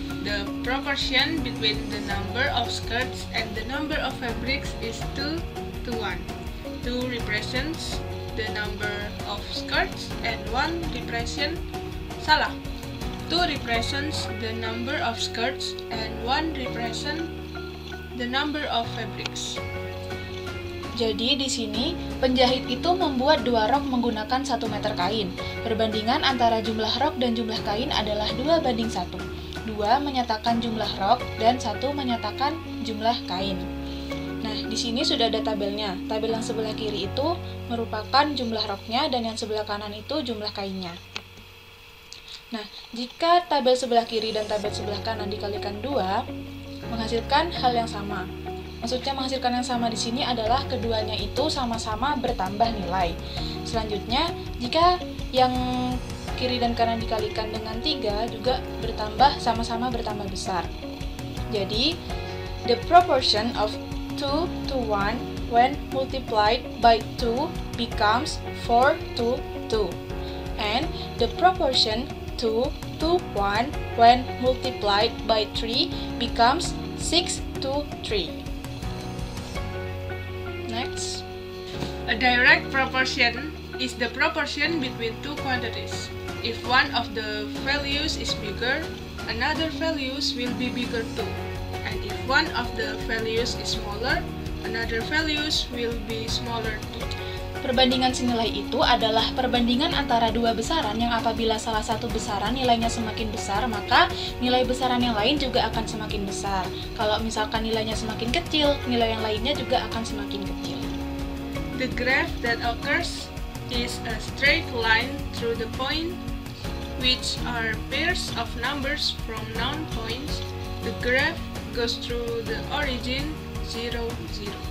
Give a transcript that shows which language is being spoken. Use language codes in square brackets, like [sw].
[en] The proportion between the number of skirts and the number of fabrics is 2 to 1. 2 represents the number of skirts and 1 represents 2 represents the number of skirts and 1 represents the number of fabrics. [id] Jadi di sini penjahit itu membuat dua rok menggunakan 1 meter kain. Perbandingan antara jumlah rok dan jumlah kain adalah 2:1. 2 menyatakan jumlah rok dan 1 menyatakan jumlah kain. Nah, di sini sudah ada tabelnya. Tabel yang sebelah kiri itu merupakan jumlah roknya dan yang sebelah kanan itu jumlah kainnya. Nah, jika tabel sebelah kiri dan tabel sebelah kanan dikalikan 2, menghasilkan hal yang sama. Maksudnya menghasilkan yang sama di sini adalah keduanya itu sama-sama bertambah nilai. Selanjutnya, jika yang kiri dan kanan dikalikan dengan 3 juga bertambah, sama-sama bertambah besar. Jadi, [en] The proportion of 2 to 1 when multiplied by 2 becomes 4 to 2. And the proportion 2 to 1 when multiplied by 3 becomes 6 to 3. Next. A direct proportion is the proportion between two quantities. If one of the values is bigger, another values will be bigger too. And if one of the values is smaller, another values will be smaller too. [id] Perbandingan senilai itu adalah perbandingan antara dua besaran yang apabila salah satu besaran nilainya semakin besar, maka nilai besaran yang lain juga akan semakin besar. Kalau misalkan nilainya semakin kecil, nilai yang lainnya juga akan semakin kecil. [en] The graph that occurs is a straight line through the point, which are pairs of numbers from known points. The graph goes through the origin 0, 0.